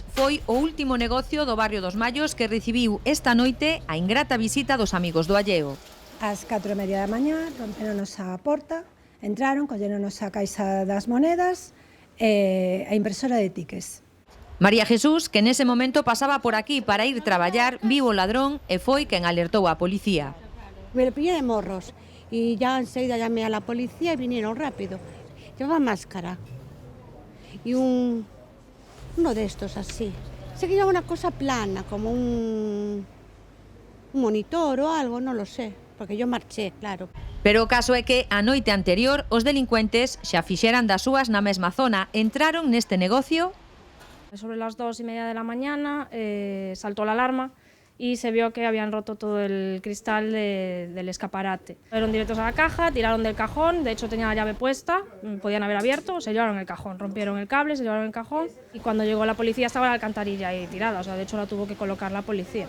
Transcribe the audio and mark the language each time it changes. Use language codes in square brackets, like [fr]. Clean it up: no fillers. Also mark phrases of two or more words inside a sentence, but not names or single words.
[gl] Foi o último negocio do barrio dos Mallos que recibiu esta noite a ingrata visita dos amigos do alleo. Ás 4:30 da mañá romperonos a porta, entraron, colleronos a caixa das monedas e a impresora de tickets. María Jesús, que nese momento pasaba por aquí para ir traballar, viu o ladrón e foi quen alertou á policía. [es] Me lo pillé de morros. Y ya enseguida llamé a la policía y vinieron rápido. Llevaba máscara y uno de estos así. Sé que llevaba una cosa plana, como un monitor o algo, no lo sé, porque yo marché, claro. [gl] Pero o caso é que a noite anterior os delincuentes xa fixeran das súas na mesma zona. Entraron neste negocio. [es] Sobre las 2:30 de la mañana saltó la alarma y se vio que habían roto todo el cristal del escaparate. Fueron directos a la caja, tiraron del cajón, de hecho tenía la llave puesta, podían haber abierto, se llevaron el cajón, rompieron el cable, se llevaron el cajón y cuando llegó la policía estaba la alcantarilla ahí tirada, o sea, de hecho la tuvo que colocar la policía.